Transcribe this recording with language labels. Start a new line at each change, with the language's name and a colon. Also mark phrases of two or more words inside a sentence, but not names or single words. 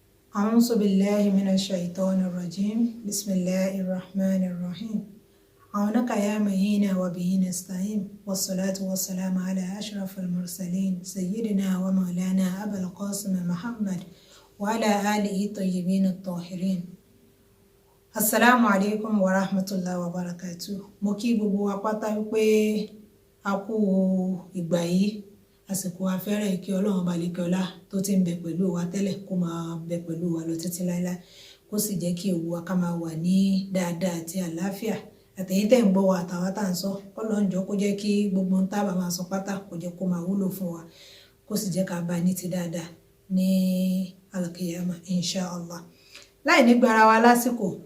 Arabic: أعوذ بالله من الشيطان الرجيم بسم الله الرحمن الرحيم عونك يا معين وبه نستعين والصلاة والسلام على أشرف المرسلين سيدنا ومولانا أبا القاسم محمد وعلى آله الطيبين الطاهرين السلام عليكم ورحمة الله وبركاته
Yoruba: mo kí gbogbo wa pátá wípé a kú ìgbà yìí àsìkò afẹ́rẹ́ kí Ọlọ́run balẹ̀kọ́lá tó ti ń bẹ pẹ̀lú wa tẹ́lẹ̀ kó máa bẹ pẹ̀lú wa lọ títí láéláé kó sì jẹ́ kí ewu wa ká máa wà ní dáadáa àti àlàáfíà àtẹ̀yìn tẹ̀ ń gbọ́ wa àtàwa tá à ń sọ Ọlọ́run jọ̀ọ́ kó jẹ́ kí gbogbo ń tábà máa sọ pátá kó jẹ́ kó máa wúlò fún wa kó sì jẹ́ ká bá ní ti dáadáa ní
Arabic: القيامة إن شاء الله
Yoruba: láì ní gbára wa lásìkò